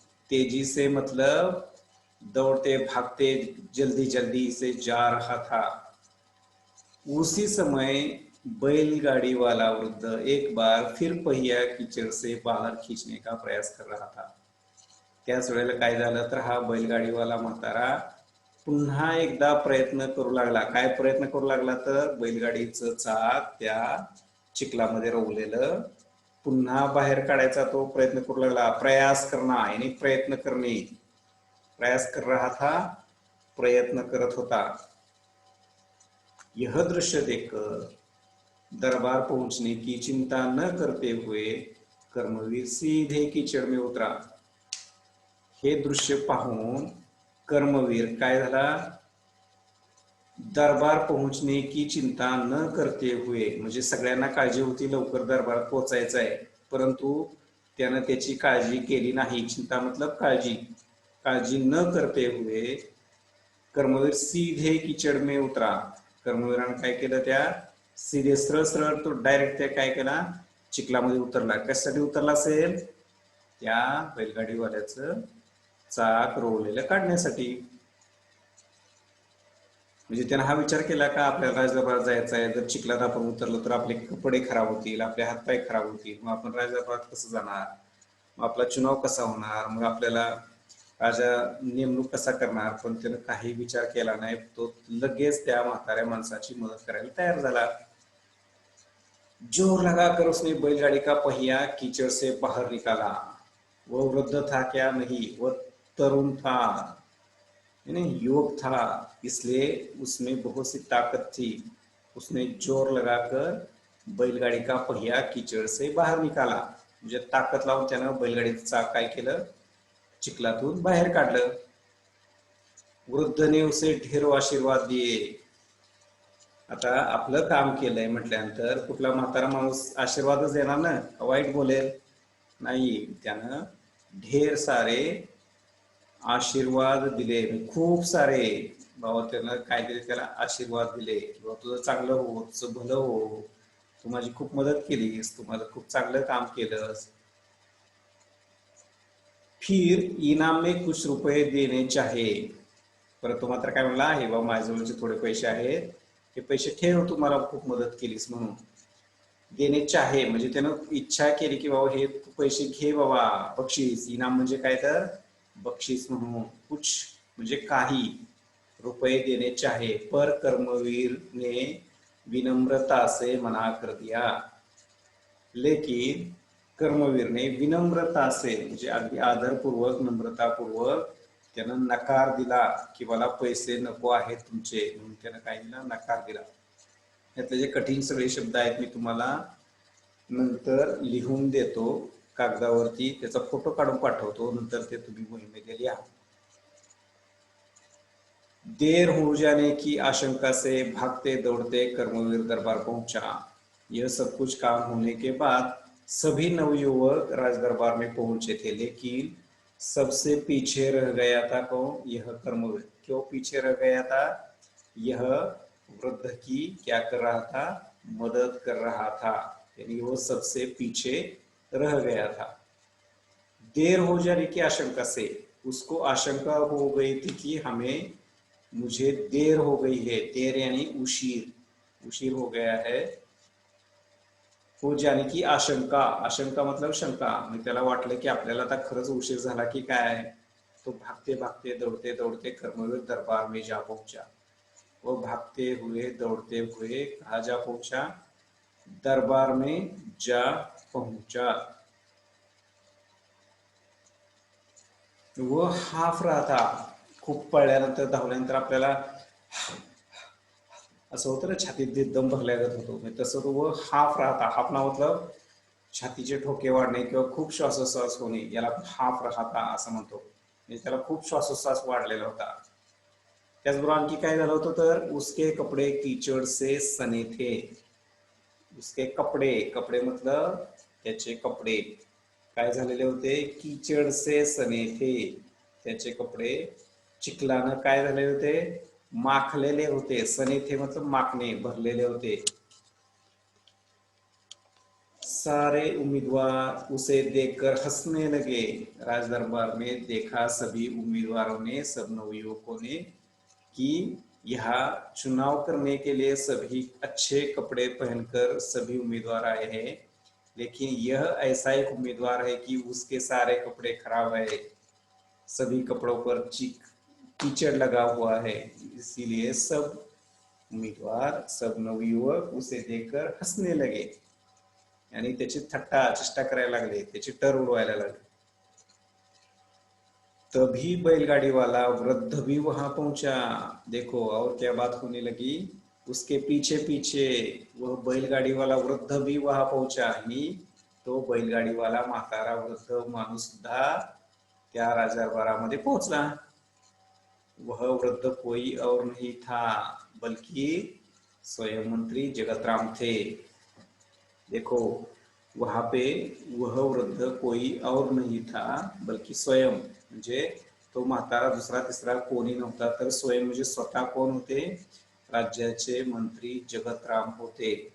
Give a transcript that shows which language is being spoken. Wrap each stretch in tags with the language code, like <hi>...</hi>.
<hi>तेजी से मतलब दौड़ते भागते जल्दी जल्दी से जा रहा था। उसी समय बैलगाड़ी वाला वृद्ध एक बार फिर पहिया कीचड़ से बाहर खींचने का प्रयास कर रहा था।</hi> <mr>त्याच वेळेला काय झालं तर हा बैलगाडीवाला म्हातारा पुन्हा एकदा प्रयत्न करू लागला. काय प्रयत्न करू लागला तर बैलगाडीचं चाक त्या चिखलामध्ये रोवलेलं पुन्हा बाहेर काढायचा तो प्रयत्न करू लागला.</mr> <hi>प्रयास करना यानी</hi> <mr>प्रयत्न करणे,</mr> <hi>प्रयास कर रहा था,</hi> <mr>प्रयत्न करत होता।</mr> <hi>यह दृश्य देखकर दरबार पहुंचने की चिंता न करते हुए कर्मवीर सीधे कीचड़ में उतरा।</hi> <mr>हे दृश्य पाहून कर्मवीर काय झाला,</mr> <hi>दरबार पोहोचने की चिंता न करते हुए</hi> <mr>म्हणजे सगळ्यांना काळजी होती लवकर दरबारात पोहोचायचं आहे, परंतु त्यानं त्याची काळजी केली नाही।</mr> <hi>चिंता मतलब काळजी, काळजी न करते हुए कर्मवीर सीधे कीचड़ में उतरा।</hi> <mr>कर्मवीरानं काय केलं, त्या सीधे सरळ सरळ तो डायरेक्ट त्या काय केला, चिखलामध्ये उतरला। कशासाठी उतरला असेल, त्या बैलगाडीवाल्याचं चाक रोवलेलं काढण्यासाठी। म्हणजे त्यानं हा विचार केला का आपल्याला राजदरबारात जायचं आहे, जर चिखलात आपण उतरलो तर आपले कपडे खराब होतील, आपले हातपाय खराब होतील, मग आपण राजदरबारात कसं जाणार, मग आपला चुनाव कसा होणार, मग आपल्याला राजा नेमणूक कसा करणार। पण त्यानं काही विचार केला नाही, तो लगेच त्या म्हाताऱ्या माणसाची मदत करायला तयार झाला।</mr> <hi>जोर लगाकर उसने बैलगाड़ी का पहिया कीचड़ से बाहर निकाला। वो वृद्ध था क्या, नहीं, वह तरुण था, यानी युवक था, इसलिए उसमें बहुत सी ताकत थी। उसने जोर लगाकर बैलगाडी का पहिया कीचड़ से बाहेर निकाला,</hi> <mr>म्हणजे ताकद लावून त्यानं बैलगाडीचं चाक काय केलं, चिखलातून बाहेर काढलं।</mr> <hi>वृद्ध ने उसे ढेरों आशीर्वाद दिए।</hi> <mr>आता आपलं काम केलंय म्हटल्यानंतर कुठला म्हातारा माणूस आशीर्वादच देणार ना, वाईट बोलेल नाही, त्यानं ढेर सारे आशीर्वाद दिले, खूप सारे बाबा त्यानं काय दिले, त्याला आशीर्वाद दिले, बाबा तुझं चांगलं हो, तुझं भलं हो, तू माझी खूप मदत केलीस, तू माझं खूप चांगलं काम केलंस।</mr> <hi>फिर इनाम में कुछ रुपये देने चाहे।</hi> <mr>परत तो मात्र काय म्हणला, हे बाबा माझ्याजवळचे थोडे पैसे आहेत, हे पैसे ठेव, तू मला खूप मदत केलीस म्हणून। देणे चाहे म्हणजे त्यानं इच्छा केली की बाबा हे तू पैसे घे बाबा, बक्षीस, इनाम म्हणजे काय तर बक्षीस म्हणून।</mr> <hi>कुछ</hi> <mr>म्हणजे काही,</mr> <hi>रुपये देने चाहे, पर कर्मवीर ने विनम्रता से मना कर दिया। लेकिन कर्मवीर ने विनम्रता से</hi> <mr>म्हणजे अगदी आदरपूर्वक नम्रतापूर्वक त्यानं नकार दिला की मला पैसे नको आहेत तुमचे, म्हणून त्यानं काय दिला, नकार दिला। यातले जे कठीण सगळे शब्द आहेत मी तुम्हाला नंतर लिहून देतो कागदावरती, त्याचा फोटो काढून पाठवतो, नंतर ते तुम्ही वहीमध्ये लिहा।</mr> <hi>देर हो जाने की आशंका से भागते दौड़ते कर्मवीर दरबार पहुंचा। यह सब कुछ काम होने के बाद सभी नवयुवक राजदरबार में पहुंचे थे, लेकिन सबसे पीछे रह गया था कौन, यह कर्मवीर। क्यों पीछे रह गया था, यह वृद्ध की क्या कर रहा था, मदद कर रहा था, यानी वो सबसे पीछे रह गया था। देर हो जाने की आशंका से, उसको आशंका हो गई थी कि हमें, मुझे देर हो गई है, देर यानी</hi> <mr>उशीर, उशीर हो गया है।</mr> <hi>हो जाने की आशंका, आशंका मतलब शंका,</hi> <mr>मी त्याला वाटलं की आपल्याला आता खरंच उशीर झाला की काय।</mr> <hi>तो भागते भागते दौड़ते दौड़ते कर्मवीर दरबार में जा पहुंचा। वो भागते हुए दौड़ते हुए कहाँ जा पहुंचा, दरबार में जा पहुंचा। वो हाफ रहा था,</hi> <mr>खूप पळल्यानंतर धावल्यानंतर आपल्याला असं होतं ना, छातीत दम भरल्यागत होतो, तसं तो वो हाफ रहा था।</mr> <hi>हाफ ना मतलब</hi> <mr>छातीचे ठोके वाढणे किंवा खूप श्वासोच्छ्वास होणे, याला हाफ रहा था असं म्हणतो, म्हणजे त्याला खूप श्वासोच्छ्वास वाढलेला होता। त्याचबरोबर आणखी काय झालं होतं तर</mr> <hi>उसके कपडे कीचड़ से सने थे। उसके कपडे, कपडे मतलब</hi> <mr>त्याचे कपडे काय झालेले होते,</mr> <hi>कीचड़ से सने थे,</hi> <mr>त्याचे कपडे चिखलानं काय झालेले होते, माखलेले होते।</mr> <hi>सने थे मतलब</hi> <mr>माखणे, भरलेले होते।</mr> <hi>सारे उम्मीदवार उसे देखकर हंसने लगे। राज दरबार में देखा सभी उम्मीदवारों ने, सब नवयुवकों ने, कि यहाँ चुनाव करने के लिए सभी अच्छे कपड़े पहनकर सभी उम्मीदवार आए हैं, लेकिन यह ऐसा एक उम्मीदवार है कि उसके सारे कपड़े खराब है, सभी कपड़ों पर कीचड़ लगा हुआ है। इसीलिए सब उम्मीदवार, सब नवयुवक उसे देखकर हंसने लगे, यानी</hi> <mr>त्याची थट्टा चेष्टा करायला लागले, त्याची टर उडवायला लागले।</mr> <hi>तभी बैलगाड़ी वाला वृद्ध भी वहां पहुंचा। देखो और क्या बात होने लगी, उसके पीछे पीछे वह बैलगाड़ी वाला वृद्ध भी वहां पहुंचा</hi> <mr>ही तो बैलगाड़ी वाला म्हातारा वृद्ध माणूस सुद्धा त्या राजदरबारामध्ये पोहोचला।</mr> <hi>वह वृद्ध कोई और नहीं था बल्कि स्वयं मंत्री जगतराम थे। देखो वहां पे वह वृद्ध कोई और नहीं था बल्कि स्वयं,</hi> <mr>म्हणजे तो म्हातारा दुसरा तिसरा कोणी नव्हता, तर स्वयं म्हणजे स्वतः कोण होते, राज्याचे मंत्री जगतराम होते।</mr>